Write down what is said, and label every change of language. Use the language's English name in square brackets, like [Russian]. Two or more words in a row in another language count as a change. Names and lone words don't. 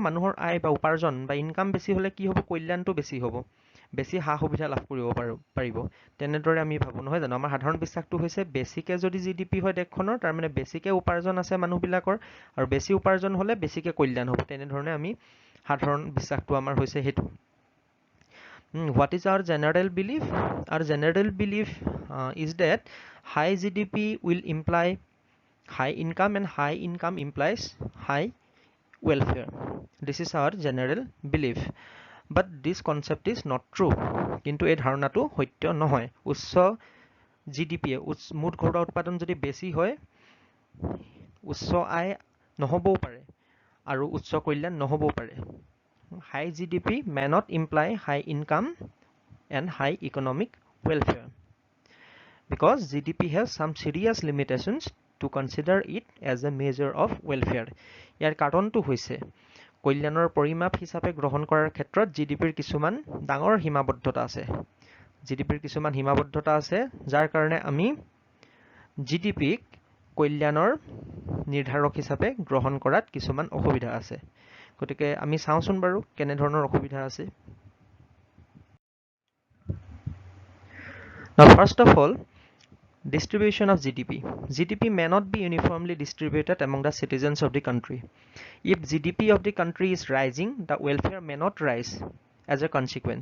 [Assamese] মানুহৰ আয় বা উপাৰ্জন বা ইনকাম বেছি হ'লে কি হ'ব? কল্যাণটো বেছি হ'ব, বেছি সা সুবিধা লাভ কৰিব পাৰিব। তেনেদৰে আমি ভাবোঁ, নহয় জানো? আমাৰ সাধাৰণ বিশ্বাসটো হৈছে বেছিকে যদি GDP হয় দেশখনৰ, তাৰমানে বেছিকে উপাৰ্জন আছে মানুহবিলাকৰ, আৰু বেছি উপাৰ্জন হ'লে বেছিকে কল্যাণ হ'ব। তেনেধৰণে আমি সাধাৰণ বিশ্বাসটো আমাৰ হৈছে সেইটো। [English] What is our general belief? Our general belief is that high GDP will imply high income, and high income implies high welfare. This is our general belief. But this concept is not true. [Assamese] কিন্তু এই ধাৰণাটো সত্য নহয়। উচ্চ GDP, মুঠ ঘৰুৱা উৎপাদন যদি বেছি হয়, উচ্চ আয় নহ'বও পাৰে আৰু উচ্চ কল্যাণ নহ'বও পাৰে। [English] High GDP may not imply high income and high economic welfare, because GDP has some serious limitations to consider it as a measure of welfare. [Assamese] ইয়াৰ কাৰণটো হৈছে কল্যাণৰ পৰিমাপ হিচাপে গ্ৰহণ কৰাৰ ক্ষেত্ৰত GDPৰ কিছুমান ডাঙৰ সীমাবদ্ধতা আছে। GDPৰ কিছুমান সীমাবদ্ধতা আছে, যাৰ কাৰণে আমি GDPক কল্যাণৰ নিৰ্ধাৰক হিচাপে গ্ৰহণ কৰাত কিছুমান অসুবিধা আছে। গতিকে আমি চাওঁচোন বাৰু কেনেধৰণৰ অসুবিধা আছে। [English] Now, first of all, distribution of GDP. GDP may not be uniformly distributed among the citizens of the country. If GDP of the country is rising, the welfare may not rise as a consequence.